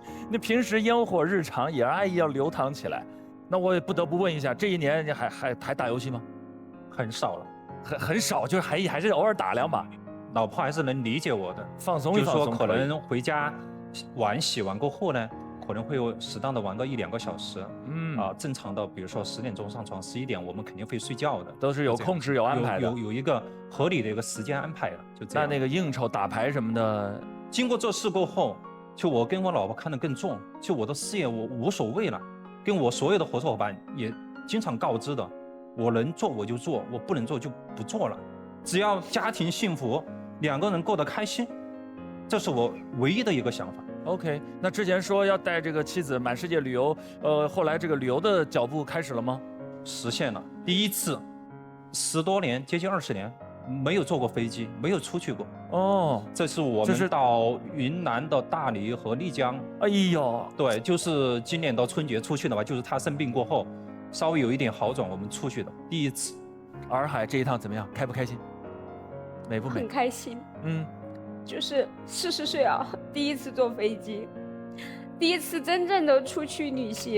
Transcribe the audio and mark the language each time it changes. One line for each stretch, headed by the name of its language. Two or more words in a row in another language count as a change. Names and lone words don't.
Chinese: 那平時烟火日常也爱意要流淌起來。那我也不得不問一下，這一年你還打遊戲嗎？很少了，很少，就還是偶爾打2把。老婆還是能理解我的，放鬆一放鬆，就是说可能回家。洗完过后呢，可能会有適當的玩到1-2個小時。正常的，比如說10點鐘上床，11點我們肯定會睡覺的，都是有控制有安排的，有一個合理的一個時間安排了，就這樣。那個應酬打牌什麼的，經過這事過後，就我跟我老婆看得更重，就我的事業我無所謂了，跟我所有的合作夥伴也經常告知的，我能做我就做，我不能做就不做了，只要家庭幸福，2個人過得開心。這是我唯一的一個想法。 OK， 那之前說要帶這個妻子滿世界旅遊，後來這個旅遊的腳步開始了嗎？實現了，第一次，10多年，接近20年，沒有坐過飛機，沒有出去過。哦，這是我們到雲南的大理和麗江。哎呦，對，就是今年到春節出去的吧，就是他生病過後，稍微有一點好轉，我們出去的第一次。洱海這一趟怎麼樣？開不開心？美不美？很開心。就是40歲啊，第一次坐飛機，第一次真正的出去旅行。